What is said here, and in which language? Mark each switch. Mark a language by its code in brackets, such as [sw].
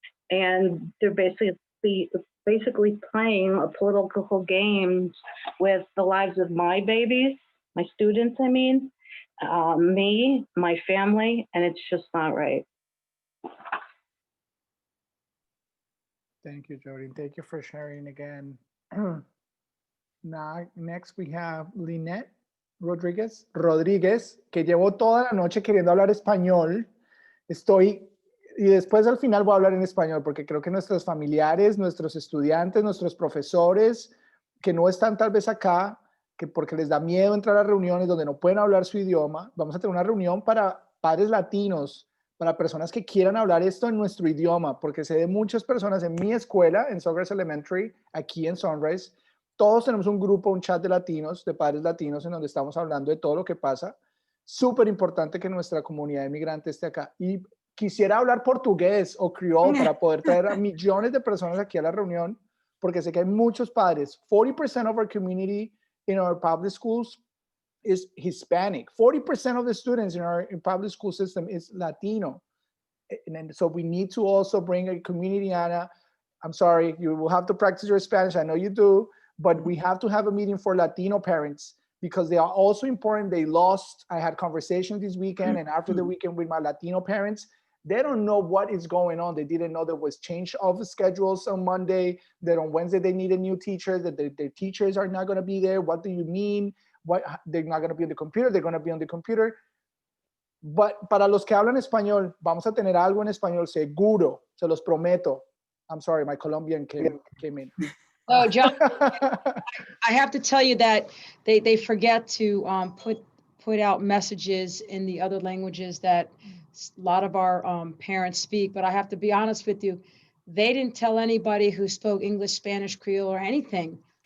[en] And they're basically playing a political game with the lives of my babies, my students, I mean, me, my family, and it's just not right. Thank you, Jody. Thank you for sharing again. Now, next we have Lynette Rodríguez, [es] que llevo toda la noche queriendo hablar español. Y después al final voy a hablar en español porque creo que nuestros familiares, nuestros estudiantes, nuestros profesores que no están tal vez acá, que porque les da miedo entrar a reuniones donde no pueden hablar su idioma, vamos a tener una reunión para padres latinos, para personas que quieran hablar esto en nuestro idioma, porque sé de muchas personas en mi escuela, en Sunrise Elementary, aquí en Sunrise, todos tenemos un grupo, un chat de latinos, de padres latinos, en donde estamos hablando de todo lo que pasa. Súper importante que nuestra comunidad inmigrante esté acá. Y quisiera hablar portugués o criol para poder traer a millones de personas aquí a la reunión, porque sé que hay muchos padres. [en] 40% of our community in our public schools is Hispanic. 40% of the students in our public school system is Latino. And so we need to also bring a community, Ana. I'm sorry, you will have to practice your Spanish. I know you do, but we have to have a meeting for Latino parents because they are also important. I had conversations this weekend and after the weekend with my Latino parents. They don't know what is going on. They didn't know there was change of the schedules on Monday, that on Wednesday they need a new teacher, that their teachers are not going to be there. What do you mean? What, they're not going to be on the computer, they're going to be on the computer. [es] But para los que hablan español, vamos a tener algo en español seguro, se los prometo. [en] I'm sorry, my Colombian came in. Oh, John, I have to tell you that they forget to put out messages in the other languages that a lot of our parents speak. But I have to be honest with you, they didn't tell anybody who spoke English, Spanish, Creole, or anything